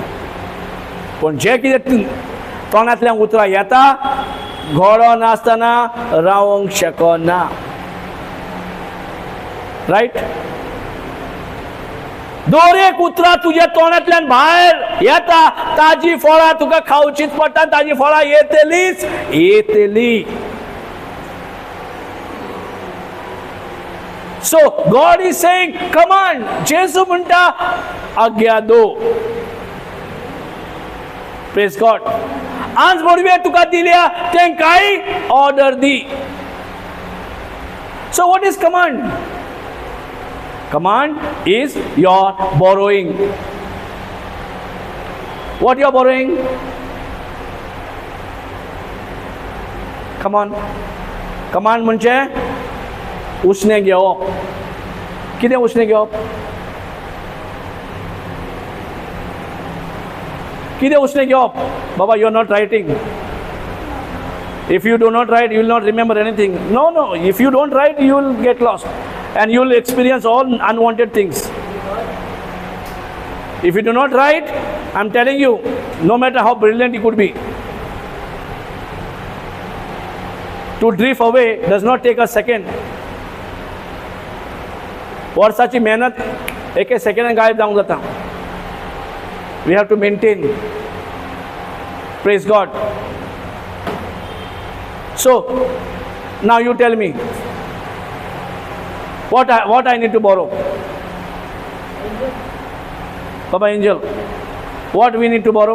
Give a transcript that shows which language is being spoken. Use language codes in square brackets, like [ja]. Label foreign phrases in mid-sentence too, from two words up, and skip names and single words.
[kok] पण जें कितें तोंडांतल्यान उतरां येता घोडो नासतना रावंक शकना. [en] रायट? [kok] दर एक उतरां तुज्या तोंडांतल्यान भायर येता ताजी फळां तुका खावचीच पडटा, ताजी फळां येतलीच येतली. [en] So God is saying, command. [kok] जेसू म्हणटा आज्ञा दो. [en] Praise God. [kok] आज बोडवे तुका दिल्या तेंकाय ऑर्डर दी. [en] So what is command? Command is your borrowing. What you are borrowing? Come on. [kok] Command म्हणजे उसने घेवप. कितें उसने घेवप? कितें उसने घेवप? बाबा, [en] you are not writing. If you do not write, you will not remember anything. No. If you don't write, you will get lost. And you will experience all unwanted things. If you do not write, I am telling you, no matter how brilliant you could be, to drift away does not take a second. [kok] वर्षाची मेहनत एक सेकंडान गायब जावंक जाता. [en] We have to maintain. Praise God. So now you tell me, what I need to borrow? Baba Angel, what we need to borrow?